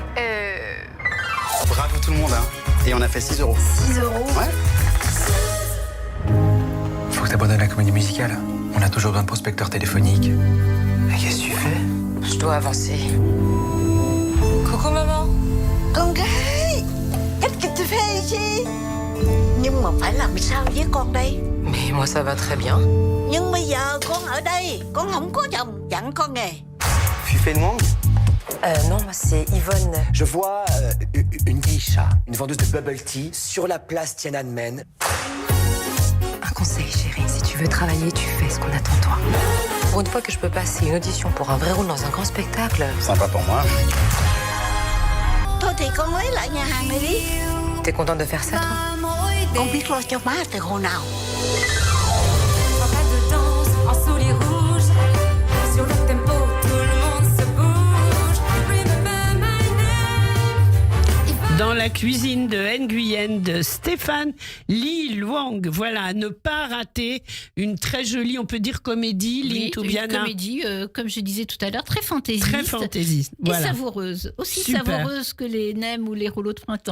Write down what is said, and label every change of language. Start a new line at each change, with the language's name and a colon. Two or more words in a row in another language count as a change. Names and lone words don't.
French: Bravo tout le monde, hein. Et on a fait 6 €. 6 €? Ouais. Faut que t'abandonnes la comédie musicale. On a toujours besoin de prospecteurs téléphoniques. Mais qu'est-ce que tu fais? Je dois avancer. Coucou maman.
Vietnamese: Con gái,
French: qu'est-ce que tu fais ici?
Vietnamese: Nhưng mà phải làm sao với con đây?
French: Mais moi ça va très bien.
Vietnamese: Nhưng bây giờ con ở đây, con không có chồng, dặn con nghề.
French: Fufei Nwang? Non, moi c'est Yvonne. Je vois une geisha, une vendeuse de
English: bubble tea
French: sur la place Tiananmen. Un conseil chérie, si tu veux travailler, tu fais ce qu'on attend de toi. Pour une fois que je peux passer une audition pour un vrai rôle dans un grand spectacle. Sympa pour moi.
Vietnamese: Thôi thì con lấy lại nhà hàng này đi.
French: T'es contente de faire ça, toi?
Vietnamese: Con biết lo cho má từ hồi nào?
French: Pas de danse en souliers rouges. Sur le tempo, tout le monde se bouge.
English: Remember my name.
French: Dans la cuisine de Nguyen de Stéphane Ly Luong. Voilà, à ne pas rater une très jolie, on peut dire comédie, Lynn Toubiana. Une comédie, comme je disais tout à l'heure, très fantaisiste. Très fantaisiste, voilà. Et savoureuse. Aussi Super. Savoureuse que les nems ou les rouleaux de printemps.